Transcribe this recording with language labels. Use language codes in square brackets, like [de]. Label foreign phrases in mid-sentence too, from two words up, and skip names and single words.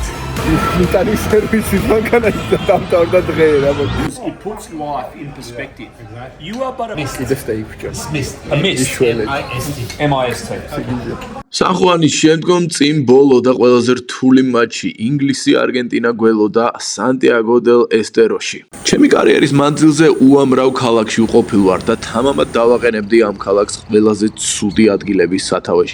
[ka] იტალიის სერვისით მანქანაში და დამთავრდა დღე რა მოდი. [en] It puts life in perspective. You are but a mist. M-I-S-T. [ka] სანხუანის შემდგომ წინ ბოლო და ყველაზე რთული მატჩი ინგლისი-არგენტინა გველოდა სანტიაგო დელ ესტეროში. ჩემი კარიერის მანძილზე უამრავ ქალაქში უყოფილ ვარ და თამამად დავაყენებდი ამ ქალაქს ყველაზე ცუდი ადგილების სათავეში.